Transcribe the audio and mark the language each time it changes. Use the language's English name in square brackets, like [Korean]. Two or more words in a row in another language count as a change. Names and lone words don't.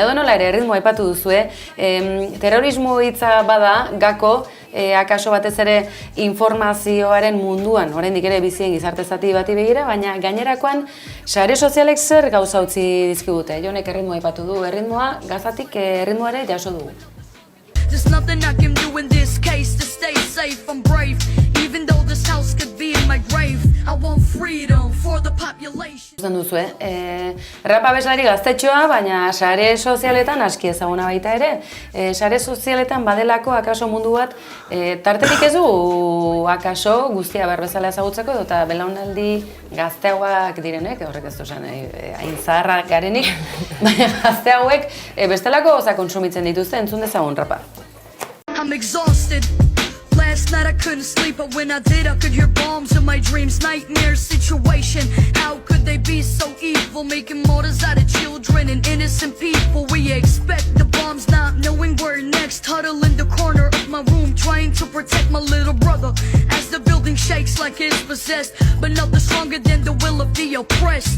[Basque] Edo nola ere, erritmoa aipatu duzue, terrorismo hitza bada, Gako, akaso batez ere informazioaren munduan, oraindik ere bizien gizarte zati bati begira, baina gainerakoan sare sozialek zer gauza utzi dizkigute. Jonek erritmoa aipatu du, erritmoa Gazatik erritmoare jaso dugu. [English] There's nothing I can do in this case to stay safe. I'm brave, even though this house could be in my grave. I want freedom for the population. [Basque] Zuzen duzu, rap abeslari gaztetxoa, baina sare sozialetan aski ezaguna baita ere. Sare sozialetan badelako akaso mundu bat, tarterik ez du akaso guztia berbezala ezagutzeko, eta belaunaldi gazteagoak direnek, horrek ez duzen, hain zaharrak garenik, baina gazte hauek bestelako goza kontsumitzen dituzte, entzun dezagun rapa. [English] I'm exhausted. Last night I couldn't sleep, but when I did I could hear bombs in my dreams. Nightmare situation, how could they be so evil, making martyrs out of children and innocent people? We expect the bombs, not knowing where next. Huddle in the corner of my room, trying to protect my little brother as the building shakes like it's possessed, but nothing stronger than the will of the oppressed.